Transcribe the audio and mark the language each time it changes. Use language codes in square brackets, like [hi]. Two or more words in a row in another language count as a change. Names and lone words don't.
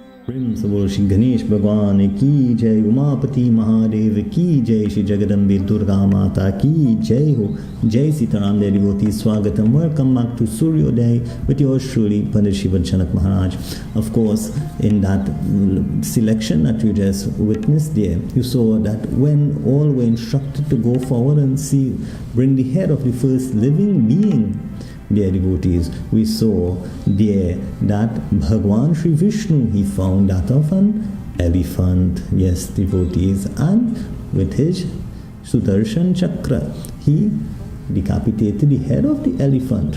[hi] प्रेम से बोलो श्री गणेश भगवान की जय, उमापति महादेव की जय, श्री जगदम्बे दुर्गा माता की जय हो. जय सीताराम, [en] dear devotees, Swagatam. Welcome back to Sooryoday with yours truly, Pandit Shiva Janak Maharaj. Of course, in that selection that you just witnessed there, you saw that when all were instructed to go forward and see, bring the head of the first living being, dear devotees, we saw there that Bhagwan Sri Vishnu, he found that of an elephant, yes, devotees, and with his Sudarshan Chakra, he decapitated the head of the elephant.